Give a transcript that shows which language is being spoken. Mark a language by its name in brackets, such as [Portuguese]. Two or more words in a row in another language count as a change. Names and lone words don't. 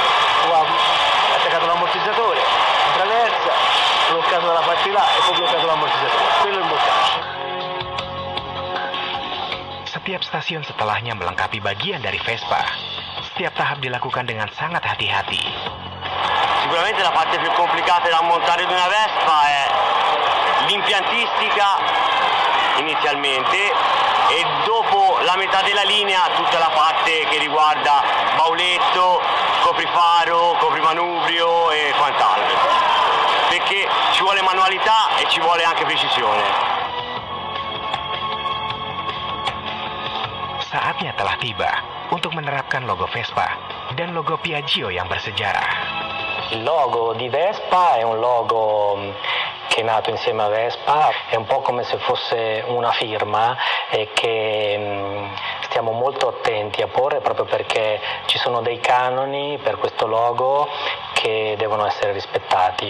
[Italian] Attaccato l'ammortizzatore, attraversa, bloccato dalla parte là e poi bloccato l'ammortizzatore. Quello è il bloccaggio. [Indonesian] Setiap stasiun setelahnya melengkapi bagian dari Vespa. Setiap tahap dilakukan dengan sangat hati-hati. [Italian] Sicuramente la parte più complicata da montare di una Vespa è l'impiantistica inizialmente e dopo la metà della linea tutta la parte che riguarda bauletto, coprifaro, coprimanubrio e quant'altro, perché ci vuole manualità e ci vuole anche precisione. [Indonesian] Saatnya telah tiba untuk menerapkan logo Vespa dan logo Piaggio yang bersejarah. [Italian] Il logo di Vespa è un logo che è nato insieme a Vespa, è un po' come se fosse una firma e che stiamo molto attenti a porre proprio perché ci sono dei canoni per questo logo che devono essere rispettati.